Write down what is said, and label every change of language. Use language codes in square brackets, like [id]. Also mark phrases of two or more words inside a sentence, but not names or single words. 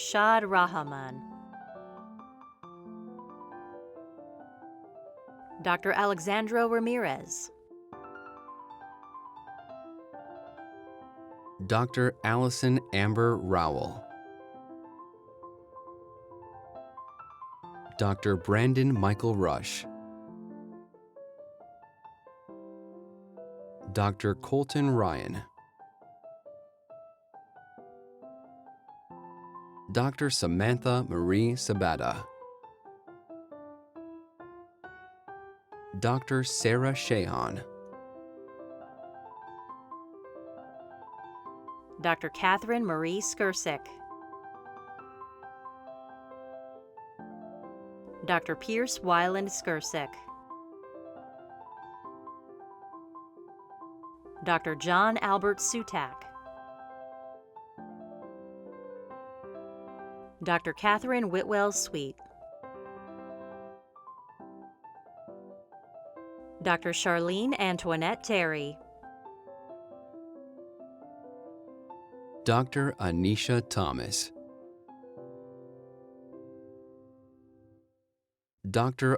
[en] Rashad Rahman, Dr. Alexandro Ramirez, Dr. Allison Amber Rowell, Dr. Brandon Michael Rush, Dr. Colton Ryan, Dr. Samantha Marie Sabata, Dr. Sarah Shahan, Dr. Catherine Marie Skursik, Dr. Pierce Weiland Skirsik, Dr. John Albert Sutak, Dr. Catherine Whitwell Sweet, Dr. Charlene Antoinette Terry, Dr. Anisha Thomas, Dr.